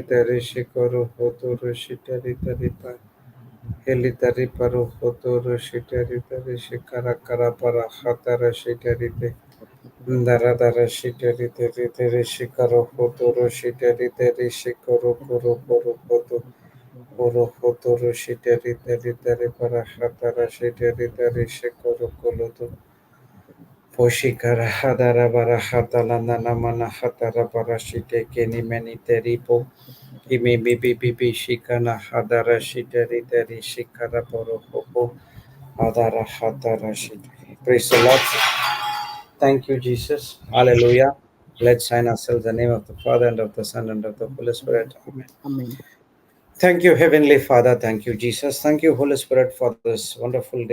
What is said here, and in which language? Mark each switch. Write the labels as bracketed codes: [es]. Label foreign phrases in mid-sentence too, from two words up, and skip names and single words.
[en] dari shikoro hotoro shitari tari para heli tari paro hotoro shitari tari shikara kara para hatara shitari tari Dara dara shiteri teri teri shikaro hotoro shiteri teri shikoro koro koro koto koro hotoro shiteri teri teri para hatara shiteri teri shikoro koloto poshikara hadara bara hatala nana mana hatara bara shite keni meni teri po ime bibi bibi shikana hadara shiteri teri shikara poro hopo hadara hatara shiteri. Praise the Lord. Thank you, Jesus. Hallelujah. Let's sign ourselves in the name of the Father and of the Son and of the Holy Spirit. Amen. Amen. Thank you, Heavenly Father. Thank you, Jesus. Thank you, Holy Spirit, for this wonderful day.